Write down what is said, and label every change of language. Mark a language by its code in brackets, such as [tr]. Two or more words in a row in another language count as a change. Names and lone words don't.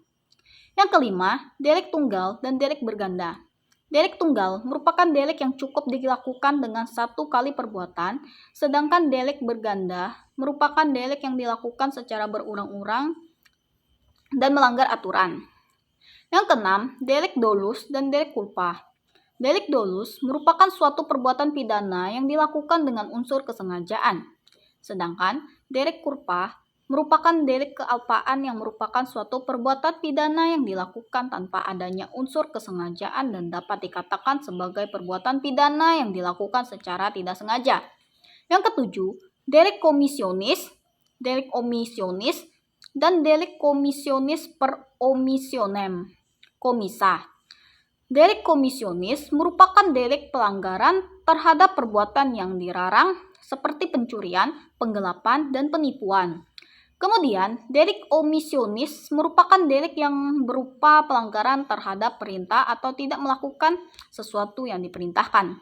[id] Yang kelima, delik tunggal dan delik berganda. Delik tunggal merupakan delik yang cukup dilakukan dengan satu kali perbuatan, sedangkan delik berganda merupakan delik yang dilakukan secara berurang-urang dan melanggar aturan. Yang keenam, delik dolus dan delik culpa. Delik dolus merupakan suatu perbuatan pidana yang dilakukan dengan unsur kesengajaan, sedangkan delik culpa merupakan delik kealpaan yang merupakan suatu perbuatan pidana yang dilakukan tanpa adanya unsur kesengajaan dan dapat dikatakan sebagai perbuatan pidana yang dilakukan secara tidak sengaja. Yang ketujuh, delik komisionis, dan delik komisionis [la] per omissionem, [id] komisa. Delik komisionis merupakan delik pelanggaran terhadap perbuatan yang dilarang seperti pencurian, penggelapan, dan penipuan. Kemudian, delik omisionis merupakan delik yang berupa pelanggaran terhadap perintah atau tidak melakukan sesuatu yang diperintahkan.